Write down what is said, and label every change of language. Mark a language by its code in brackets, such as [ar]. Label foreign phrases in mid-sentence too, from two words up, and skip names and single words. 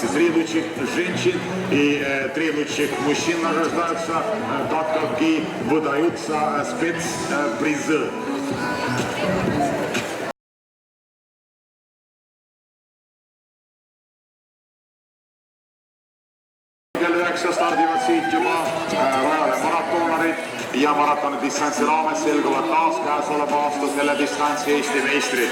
[ru] 3 лучших женщин и 3 лучших мужчин награждаются, так как и выдаются спецпризы. [et] Stardivad siit juba rajale maratonarid ja maratoni distantsi raames selguvad taas käesoleva aasta selle distantsi Eesti meistrid.